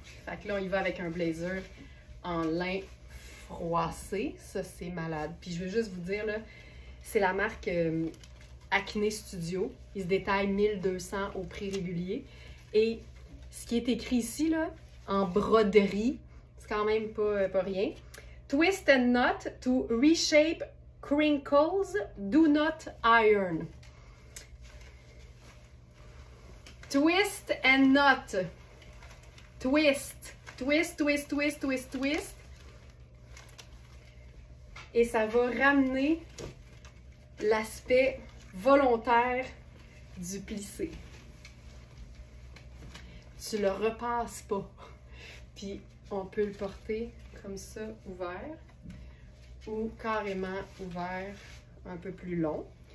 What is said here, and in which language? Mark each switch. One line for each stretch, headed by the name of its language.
French: Fait que là, on y va avec un blazer en lin froissé. Ça, c'est malade. Puis je veux juste vous dire, là, c'est la marque Acne Studio. Il se détaille 1200 au prix régulier. Et ce qui est écrit ici, là, en broderie, c'est quand même pas rien.
English: Twist and knot to reshape crinkles, do not iron. Twist and knot. Twist. Twist, twist, twist, twist, twist.
French: Et ça va ramener l'aspect volontaire du plissé. Tu le repasses pas. Puis on peut le porter comme ça, ouvert, ou carrément ouvert, un peu plus long.